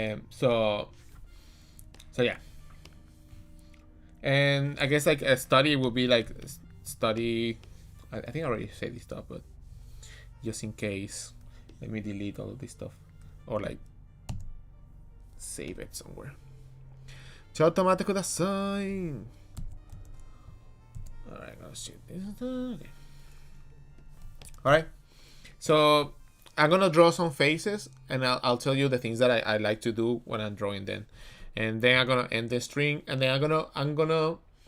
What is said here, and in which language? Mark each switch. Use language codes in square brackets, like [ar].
[en] So yeah, and I guess like a study would be like study. I think I already said this stuff, but just in case, let me delete all of this stuff or like save it somewhere. [ja] ちょっと待ってください. [en] Alright, let's shoot this. Okay. Alright, so I'm gonna draw some faces, and I'll tell you the things that I like to do when I'm drawing them, and then I'm gonna end the string, and then I'm gonna